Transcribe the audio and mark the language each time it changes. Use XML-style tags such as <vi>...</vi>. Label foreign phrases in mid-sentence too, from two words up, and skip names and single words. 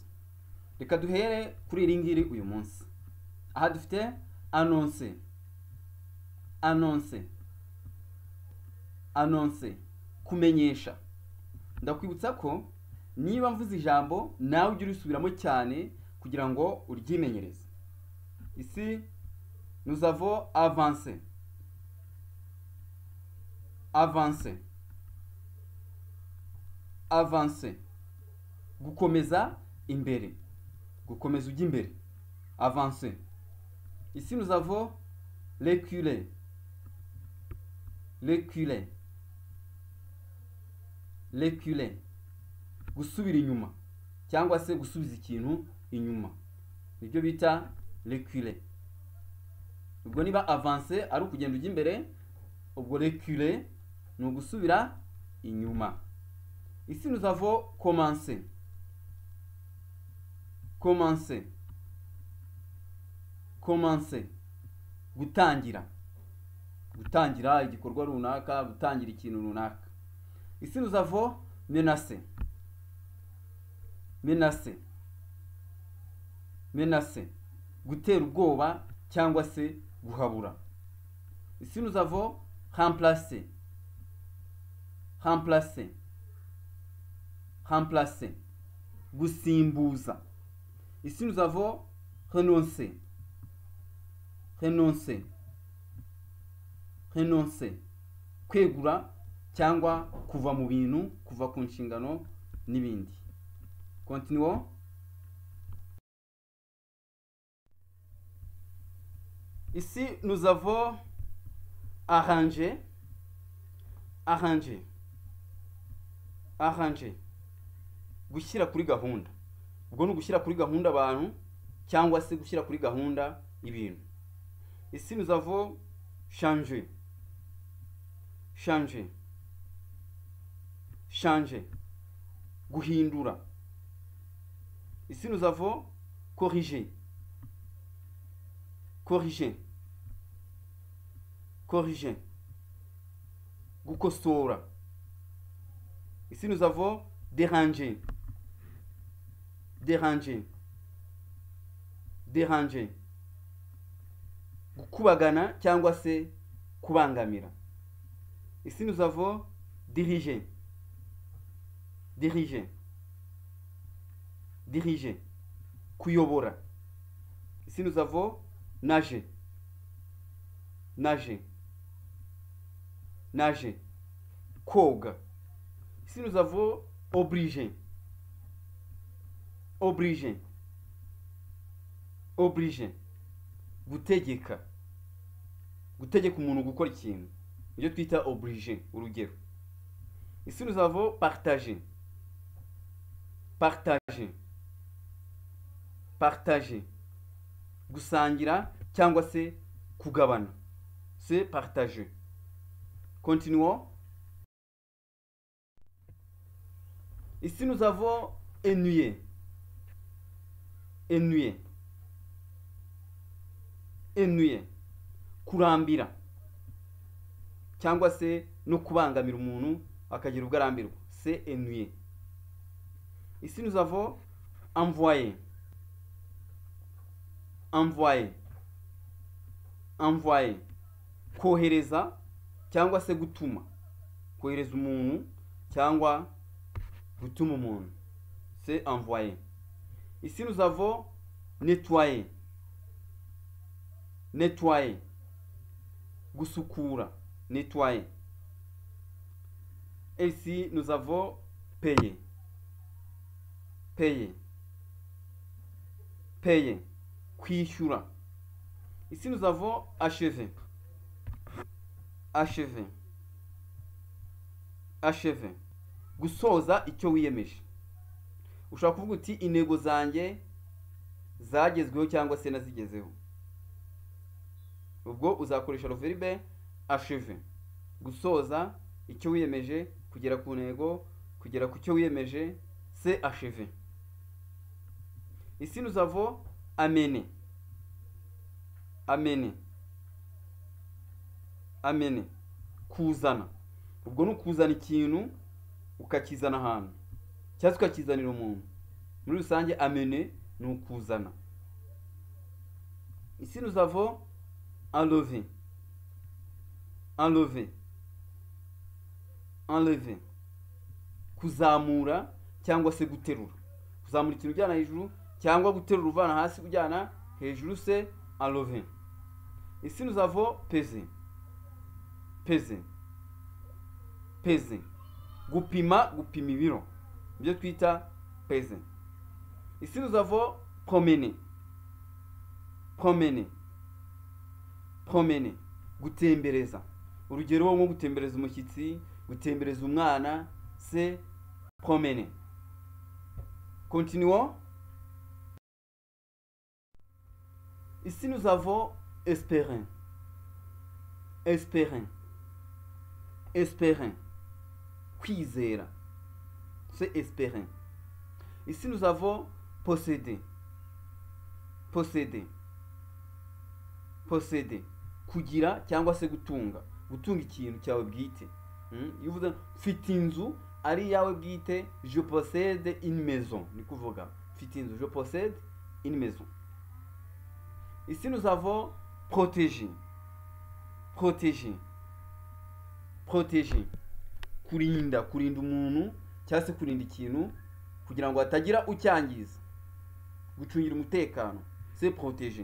<rw>Reka duhere kuri iri ngiri uyu munsi. Aha dufite</rw> <fr>annoncer, annoncer, annoncer,</fr> <rw>kumenyesha. Ndakwibutsa ko niba mvuze ijambo nawe ujye urisubiramo cyane kugira ngo uryimenyereze.</rw> <fr>Ici nous avons avancé, avancé, avancé,</fr> <rw>gukomeza imbere, gukomeza ujya imbere,</rw> <fr>avancer. Ici nous avons reculer, reculer, reculer,</fr> <rw>gusubira inyuma cyangwa se gusubiza ikintu inyuma, nibyo bita reculer. Ubwo niba avancer ari ukugenda ujya imbere, ubwo reculer ni ugusubira inyuma.</rw> <fr>Ici nous avons commencé, commencer, commencer,</fr> <rw>gutangira, gutangira igikorwa runaka, gutangira ikintu runaka.</rw> <fr>Ici nous avons menacer, menacer, menacer,</fr> <rw>gutera ubwoba cyangwa se guhabura.</rw> <fr>Ici nous avons remplacer, remplacer, remplacer, gusimbuza. Ici nous avons renoncer, renoncer, renoncer,</fr> <rw>kwegura cyangwa kuva mu bintu, kuva ku nshingano n'ibindi.</rw> <fr>Continuons. Ici nous avons arranger, arranger, arranger,</fr> <rw>gushyira kuri gahunda. Ubwo ni gushyira kuri gahunda abantu cyangwa se gushyira kuri gahunda ibintu.</rw> <fr>Ici nous avons changer, changer, changer, guhindura. Ici nous avons corriger, corriger, corriger, gukosora. Ici nous avons déranger, déranger, déranger,</fr> <rw>gukubagana cyangwa se kubangamira.</rw> <fr>Ici nous avons diriger, diriger, diriger, kuyobora. Ici nous avons nager, nager, nager, koga. Ici nous avons obliger, obliger, obliger,</fr> <rw>gutegeka, gutegeka umuntu gukora ikintu, ibyo twita obliger. Urugero,</rw> <fr>ici nous avons partager, partager, partager,</fr> <rw>gusangira cyangwa se kugabana,</rw> <fr>c'est partager. Continuons. Ici nous avons ennuyer, ennuyer, ennuyer,</fr> <rw>kurambira cyangwa se no kubangamira umuntu akagira ubwo arambirwa,</rw> <fr>c'est ennuyer. Ici nous avons envoyer, envoyer, envoyer,</fr> <rw>kohereza cyangwa se gutuma, kohereza umuntu cyangwa gutuma umuntu,</rw> <fr>c'est envoyer. Ici nous avons nettoyer, nettoyer, gusukura, nettoyer. Et ici nous avons payer, payer, payer, kwishyura. Ici nous avons achever, achever, achever,</fr> <rw>gusoza icyo wiyemeje. Ushobora kuvuga uti intego zanjye zagezweho cyangwa se nazigezeho. Ubwo uzakoresha</rw> <fr>le verbe achever,</fr> <rw>gusoza icyo wiyemeje, kugera ku ntego, kugera ku cyo wiyemeje,</rw> <fr>c'est achever. Ici nous avons amener, amener, amener,</fr> <rw>kuzana. Ubwo ni ukuzana ikintu ukakizana ahantu cyangwa ukakizanira umuntu. Muri rusange amener ni ukuzana.</rw> <fr>Ici nous avons enlever, enlever, enlever,</fr> <rw>kuzamura cyangwa se guterura. Kuzamura ikintu ujyana hejuru cyangwa guterura uvana hasi ujyana hejuru,</rw> <fr>c'est enlever. Ici nous avons peser, peser, peser,</fr> <rw>gupima, gupima ibiro, ibyo twita peser.</rw> <fr>Ici nous avons promener, promener, promener,</fr> <rw>gutembereza. Urugero nko gutembereza umushyitsi, gutembereza umwana,</rw> <fr>c'est promener. Continuons. Ici nous avons espérer, espérer, espérer, kwizera, c'est espérer. Ici nous avons posséder, posséder, posséder,</fr> <rw>kugira cyangwa se gutunga, gutunga ikintu cyawe bwite. Iyo uvuze mfite inzu ari yawe bwite,</rw> <fr>je possède une maison,</fr> <rw>ni kuvuga mfite inzu,</rw> <fr>je possède une maison. Ici nous avons protéger, protéger, protéger,</fr> <rw>kurinda, kurinda umuntu cyangwa se kurinda ikintu kugira ngo hatagira ucyangiza, gucungira umutekano,</rw> <fr>c'est protéger.</fr>